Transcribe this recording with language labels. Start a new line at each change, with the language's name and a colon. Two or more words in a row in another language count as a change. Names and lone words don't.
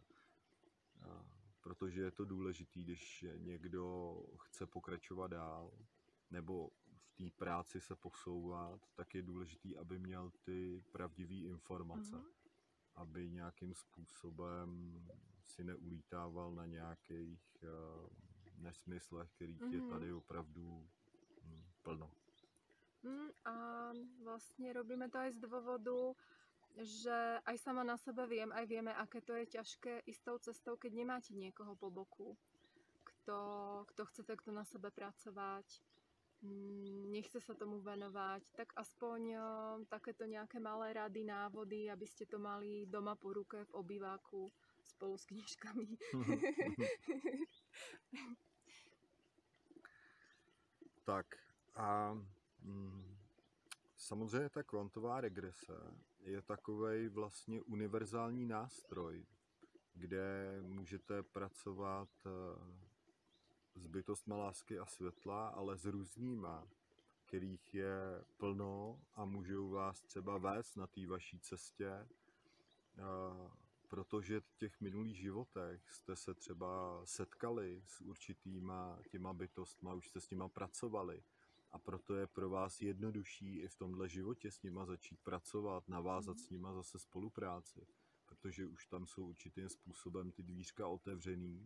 Czech: Protože je to důležité, když někdo chce pokračovat dál, nebo v té práci se posouvat, tak je důležitý, aby měl ty pravdivé informace. Aby nějakým způsobem si neulítával na nějakých nesmyslech, kterých je tady opravdu plno.
Slovak: A vlastne robíme to aj z dôvodu, že aj sama na sebe viem, aj vieme, aké to je ťažké ísť tou cestou, keď nemáte niekoho po boku, kto chce takto na sebe pracovať, nechce sa tomu venovať, tak aspoň takéto nejaké malé rady, návody, aby ste to mali doma po ruke v obýváku spolu s knižkami.
Czech: Tak a samozřejmě ta kvantová regrese je takovej vlastně univerzální nástroj, kde můžete pracovat s bytostma lásky a světla, ale s různýma, kterých je plno a můžou vás třeba vést na té vaší cestě, protože v těch minulých životech jste se třeba setkali s určitýma těma bytostma, už jste s nima pracovali a proto je pro vás jednodušší i v tomhle životě s nima začít pracovat, navázat s nima zase spolupráci, protože už tam jsou určitým způsobem ty dvířka otevřený.